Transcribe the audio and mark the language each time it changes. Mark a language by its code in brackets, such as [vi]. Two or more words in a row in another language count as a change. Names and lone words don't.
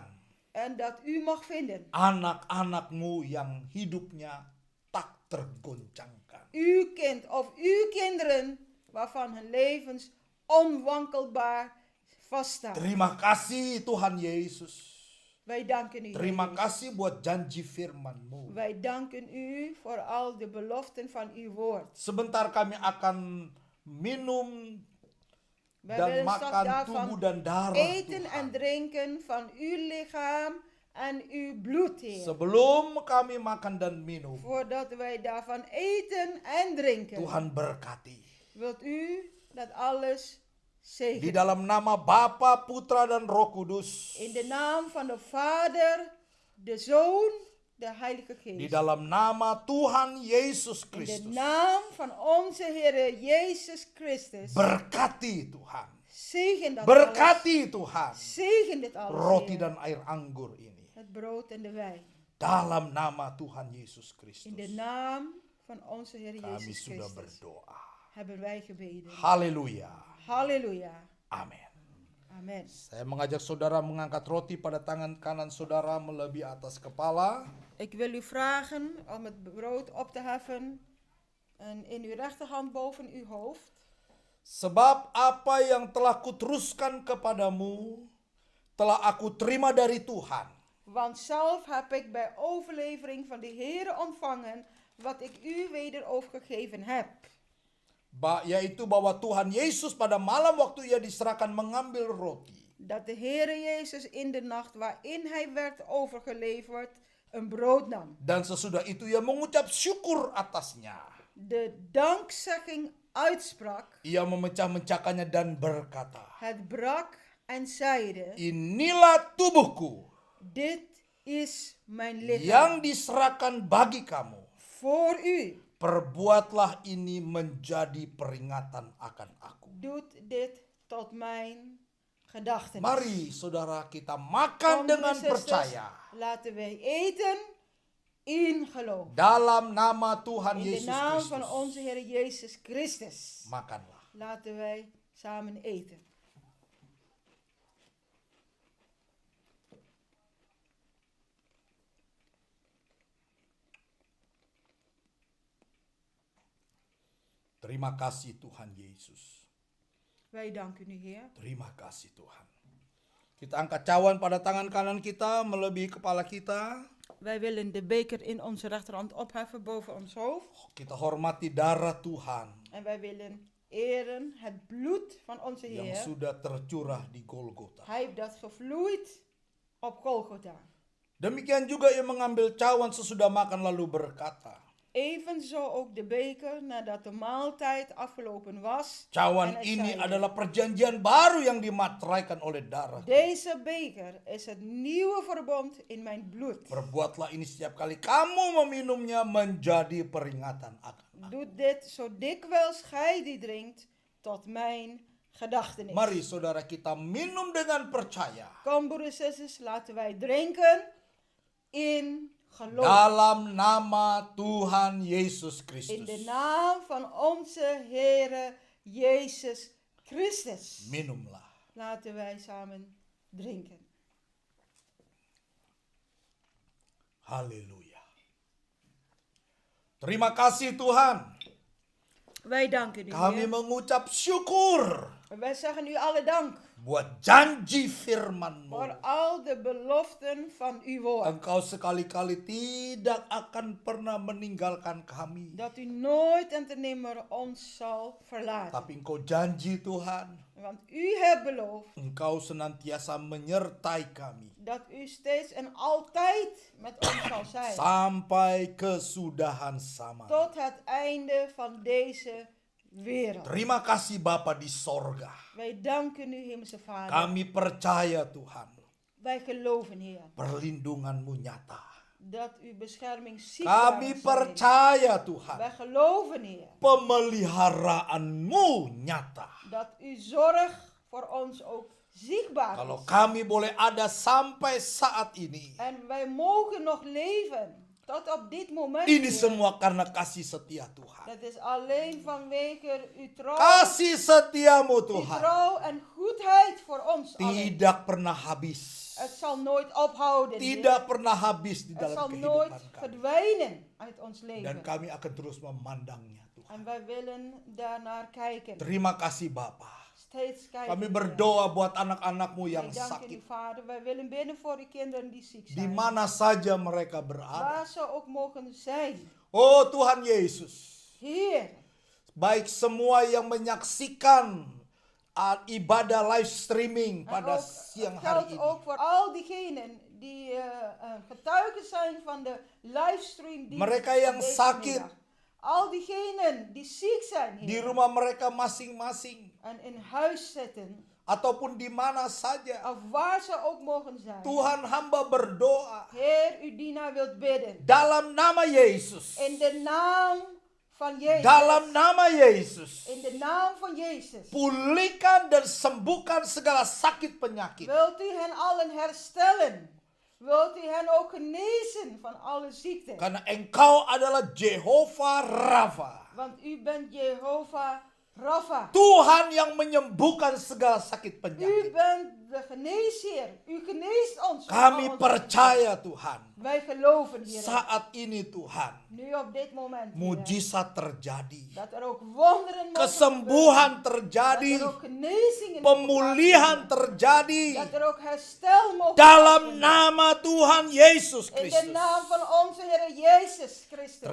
[nl] en dat u mag vinden. [id] anak-anak-Mu yang hidupnya tak tergoncangkan. [nl] Uw kind of uw kinderen waarvan hun levens onwankelbaar vaststaan. [id] Terima kasih Tuhan Yesus. [nl] Wij danken u. [id] Terima [nl] Heer [id] kasih buat janji firman-Mu. [nl] Jezus. Wij danken u voor al de beloften van uw woord. [id] Sebentar kami akan minum [nl] Wij [id] dan [nl] willen straks [id] makan [nl] daarvan [id] tubuh dan darah [nl] eten [id] Tuhan. [nl] en drinken van uw lichaam en uw bloed, Heer. [id] Sebelum kami makan dan minum, [nl] Voordat wij daarvan eten en drinken, [id] Tuhan berkati. [nl] wilt u dat alles [id] Di [nl] zegenen. [id] dalam nama Bapa, Putra, dan Roh Kudus. [nl] In de naam van de Vader, de Zoon, de Heilige [id] Di [nl] Geest. [id] dalam nama Tuhan Yesus [nl] In de [id] Kristus. [nl] naam van onze Heer Jezus Christus. [id] Berkati Tuhan. [nl] Zegen dat alles. [id] Berkati Tuhan. [nl] Zegen dit alles. [id] Roti [nl] Heer. [id] dan air anggur ini. [nl] Het brood en de wijn. [id] Dalam nama Tuhan Yesus [nl] In de [id] Kristus. [nl] naam van onze Heer [id] Kami [nl] Jezus [id] sudah [nl] Christus [id] berdoa. [nl] hebben wij gebeden. [id] Haleluya. [nl] Halleluja. [id] Amin. [nl] Amen. [id] Saya mengajak saudara mengangkat roti pada tangan kanan saudara melebihi atas kepala. [nl] Ik wil u vragen om het brood op te heffen en in uw rechterhand boven uw hoofd. [id] Sebab apa yang telah kuteruskan kepadamu, telah aku terima dari Tuhan. [nl] Want zelf heb ik bij overlevering van de Heer ontvangen wat ik u weder overgegeven heb. [id] Yaitu bahwa Tuhan Yesus pada malam waktu ia diserahkan mengambil roti. [nl] Dat de Heer Jezus in de nacht waarin hij werd overgeleverd een brood nam. [id] Dan sesudah itu ia mengucap syukur atasnya. [nl] De dankzegging uitsprak, [id] Ia memecah-mecahkannya dan berkata, [nl] het brak en zeide, [id] inilah tubuhku [nl] dit is mijn lichaam [id] yang diserahkan bagi kamu. [nl] voor u. [id] Perbuatlah ini menjadi peringatan akan aku. [nl] Doet dit tot mijn gedachtenis. [id] Mari saudara kita makan dengan [nl] Broeders en zusters, [id] percaya. [nl] laten wij eten in geloof. [id] Dalam nama Tuhan [nl] In de [id] Yesus [nl] naam van [id] Kristus. [nl] onze Heer Jezus Christus. [id] Makanlah. [nl] Laten wij samen eten. [id] Terima kasih Tuhan Yesus. [nl] Wij danken u, Heer. [id] Terima kasih Tuhan. Kita angkat cawan pada tangan kanan kita melebihi kepala kita. [nl] Wij willen de beker in onze rechterhand opheffen boven ons hoofd. [id] Kita hormati darah Tuhan [nl] En wij willen eren het bloed van onze [id] yang [nl] Heer. [id] sudah tercurah di Golgota. [nl] Hij heeft dat gevloeid op Golgotha. [id] Demikian juga ia mengambil cawan sesudah makan lalu berkata, [nl] Evenzo ook de beker nadat de maaltijd afgelopen was. En [id] cawan [nl] hij [id] ini [nl] zeide, [id] adalah perjanjian baru yang dimateraikan oleh darah. [nl] Deze beker is het nieuwe verbond in mijn bloed. [id] Perbuatlah ini setiap kali kamu meminumnya menjadi peringatan akan aku. [nl] Doe dit zo dikwijls gij die drinkt tot mijn gedachtenis. [id] Mari saudara kita minum dengan percaya. [nl] Kom broeders en zusters, laten wij drinken in geloof. [id] Dalam nama Tuhan Yesus [nl] In [id] Kristus. [nl] de naam van onze Heere Jezus Christus. [id] Minumlah. [nl] Laten wij samen drinken. [id] Haleluya. Terima kasih Tuhan. [nl] Wij danken u, [id] Kami [nl] Heer. [id] mengucap syukur. [nl] Wij zeggen u alle dank. [id] buat janji firman-Mu. [nl] voor al de beloften van uw woord. [id] Engkau sekali-kali tidak akan pernah meninggalkan kami. [nl] Dat u nooit en te nimmer ons zal verlaten. [id] Tapi Engkau janji Tuhan, [nl] Want u hebt beloofd [id] Engkau senantiasa menyertai kami. [nl] dat u steeds en altijd met ons zal zijn. [id] Sampai kesudahan zaman. [nl] Tot het einde van deze wereld. [id] Terima kasih Bapa di sorga. [nl] Wij danken u, Hemelse Vader. [id] Kami percaya Tuhan, [nl] Wij geloven, Heer, [id] perlindungan-Mu nyata. [nl] dat uw bescherming zichtbaar [id] Kami [nl] is. [id] percaya Tuhan, [nl] Wij geloven, Heer, [id] pemeliharaanmu nyata. [nl] dat uw zorg voor ons ook zichtbaar [id] Kalau [nl] is. [id] kami boleh ada sampai saat ini, [nl] En wij mogen nog leven tot op dit moment. [id] ini [nl] Heer. [id] semua karena kasih setia Tuhan. [nl] Dat is alleen vanwege uw trouw, [id] Kasih setiamu [nl] uw [id] Tuhan [nl] trouw en goedheid voor ons allen. [id] tidak pernah habis. [nl] Het zal nooit ophouden. Heer. [id] Tidak pernah habis di [nl] Het [id] dalam [nl] zal nooit [id] kehidupan kami. [nl] verdwijnen uit ons [id] Dan [nl] leven. [id] kami akan terus memandangnya Tuhan. [nl] En wij willen daarnaar kijken. [id] Terima kasih Bapa. [nl] Steeds kijken. [id] Kami [nl] Heer. [id] berdoa buat anak-anakmu [nl] Wij [id] yang [nl] danken u, [id] sakit. [nl] Vader. Wij willen bidden voor de kinderen die ziek [id] Di [nl] zijn. [id] mana saja mereka berada. [nl] Waar ze ook mogen zijn. [id] Oh Tuhan Yesus. [nl] Heer, [id] Baik semua yang menyaksikan ibadah [en] live streaming [nl] en [id] pada [nl] ook, [id] siang [nl] het [id] hari [nl] geldt [id] ini. [nl] ook voor al diegenen die getuigen zijn van de livestream die [id] Mereka yang sakit. [nl] Al diegenen die ziek zijn, [id] Di [nl] Heer, [id] rumah mereka masing-masing. [nl] en in huis zitten, [id] Ataupun di mana saja. [nl] of waar ze ook mogen zijn. [id] Tuhan hamba berdoa. [nl] Heer, uw dienaar wilt bidden. [id] Dalam nama Yesus. [nl] In de naam van Jezus. [id] Dalam nama Yesus. [nl] In de naam van Jezus. [id] Pulihkan dan sembuhkan segala sakit penyakit. [nl] Wilt u hen allen herstellen? Wilt u hen ook genezen van alle ziekten? [id] Karena engkau adalah Jehovah Rafa. [nl] Want u bent Jehovah Rapha. [id] Tuhan yang menyembuhkan segala sakit [nl] U [id] penyakit. [nl] bent de geneesheer. U geneest ons. van [id] Kami [nl] al onze [id] percaya Tuhan. [nl] ziekten. Wij geloven hierin. [id] Saat ini Tuhan. [nl] Nu op dit moment. Heer, [id] Mujizat terjadi. [nl] dat er ook wonderen mogen [id] Kesembuhan [nl] gebeuren. [id] terjadi. [nl] Dat er ook genezingen [id] Pemulihan [nl] mogen [id] terjadi. [nl] plaatsvinden. Dat er ook herstel mogen [id] Dalam [nl] plaatsvinden. [id] nama Tuhan Yesus [nl] In de [id] Kristus. [nl] naam van onze Heer Jezus Christus.